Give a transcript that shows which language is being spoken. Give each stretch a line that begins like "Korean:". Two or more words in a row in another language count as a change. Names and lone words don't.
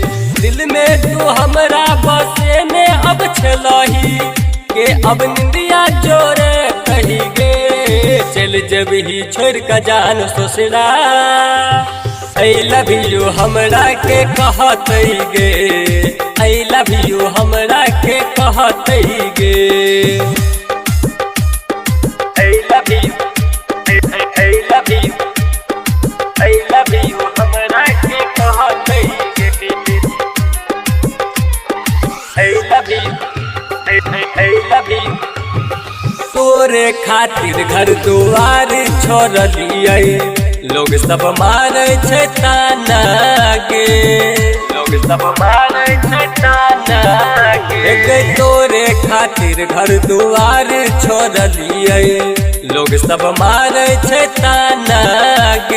Angika: दिल में तू हमरा बसे ने अब छलही के अब निंदिया जोरे कही गे। चल जब ही छोड़ का जान ससुरा
English: I love you
Angika: हमरा के कहतई गे,
English: I love you
Angika: हमरा के कहतई गे।
English: I love you, I love you, I love you
Angika: हमरा के कहतई गे।
English: I love you, I love you।
Angika: तोरे खातिर घर दुआर छोड़ दिए लोग सब मारे छे ताना गे, लोग सब मारे छे ताना गे। तोरे खातिर घर दुआर छोड़ दिए लोग सब मारे छे ताना गे।